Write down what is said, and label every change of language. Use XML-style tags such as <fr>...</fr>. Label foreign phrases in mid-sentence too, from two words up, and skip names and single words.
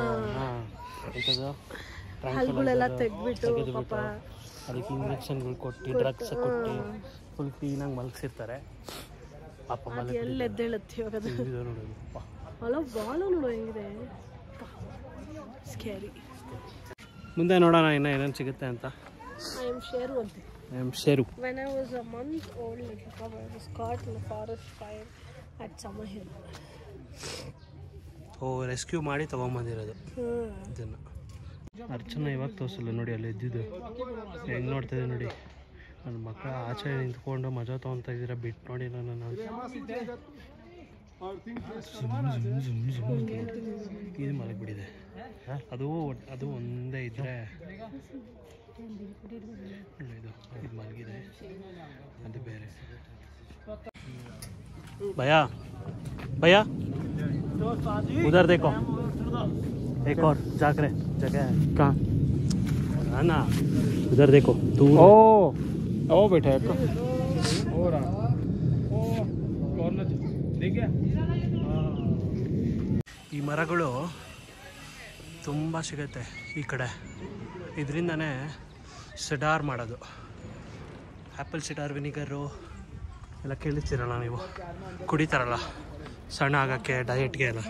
<kn>ಹಲ್ಗಳೆಲ್ಲ ತೆಗ್ದ್ಬಿಟ್ಟು ಪಾಪ ಅದಕ್ಕೆ ಇಂಜೆಕ್ಷನ್ಗಳು ಕೊಟ್ಟು ಡ್ರಗ್ಸ್ ಕೊಟ್ಟು ಫುಲ್ ಕ್ಲೀನಾಗಿ ಮಲಗಿಸಿರ್ತಾರೆ ಪಾಪ ಎಲ್ಲಿ ಎದ್ದೇಳುತ್ತೆ ಇವಾಗ ಅದು ನೋಡೋದು ಅಲ್ಲ ಬಾಲು ನೋಡು ಹೆಂಗಿದೆ ಸ್ಕ್ಯಾರಿ. ಮುಂದೆ ನೋಡೋಣ ಇನ್ನು ಏನೇನು ಸಿಗುತ್ತೆ ಅಂತ.</kn> <en>I am Sheru ante. I am Sheru. When I was a month old, I was caught in a forest fire at Summerhill.</en> <kn>ರೆಸ್ಕ್ಯೂ ಮಾಡಿ ತೊಗೊಂಬಂದಿರೋದು ಇದನ್ನು. ಅರ್ಚನಾ ಇವಾಗ ತೋರಿಸಲ್ಲ ನೋಡಿ, ಅಲ್ಲಿ ಎದ್ದಿದ್ದು ಹೆಂಗೆ ನೋಡ್ತಾಯಿದೆ ನೋಡಿ. ನನ್ನ ಮಕ್ಕಳ ಆಚೆ ನಿಂತ್ಕೊಂಡು ಮಜಾ ತೊಗೊತಾ ಇದ್ದೀರಾ, ಬಿಟ್ಟು ನೋಡಿ ನಾನು ಇದು ಮಲಗಿಬಿಟ್ಟಿದೆ. ಅದು ಒಂದೇ ಇದ್ದರೆ ಇದು ಮಲಗಿದೆ, ಅದು ಬೇರೆ.</kn> <hi>भैया भैया उधर देखो, एक और जाकर जगह है कहाँ है ना, उधर देखो दूर. ओ बेटा हो रहा</hi> <kn>ಈ ಮರಗಳು ತುಂಬ ಸಿಗುತ್ತೆ ಈ ಕಡೆ. ಇದರಿಂದನೇ ಸಿಡಾರ್ ಮಾಡೋದು,</kn> <en>apple cider vinegar</en> <kn>ಎಲ್ಲ ಕೇಳಿರ್ತೀರಲ್ಲ ನೀವು, ಕುಡಿತಾರಲ್ಲ ಸಣ್ಣ ಆಗೋಕ್ಕೆ ಡಯೆಟ್ಗೆ ಎಲ್ಲ.</kn>